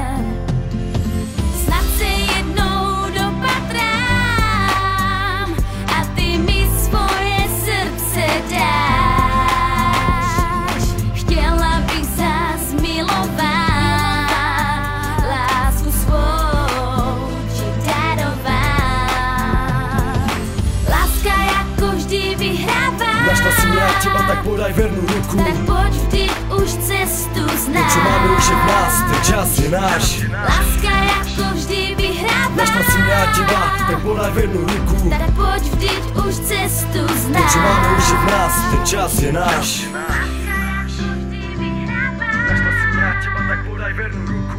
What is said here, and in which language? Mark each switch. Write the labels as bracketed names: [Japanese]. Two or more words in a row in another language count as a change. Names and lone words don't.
[Czech] Snad se jednou dopatrám a ty mi svoje srdce dáš. Chtěla bych zás milovat, lásku svou ti darovat. Láska jako vždy vyhrává. [Slovak] Našla si mňa a teba, tak podaj vernú ruku. Tak poď vždyť už cestu znáš. To čo máme už je v nás, ten čas je náš. [Czech] Láska jako vždy vyhrává. [Slovak] Našla si mňa a teba, tak podaj vernú ruku. Tak poď vždyť už cestu To znáš. čo máme už je v nás, ten čas je náš. Našla si mňa a teba, tak podaj vernú ruku.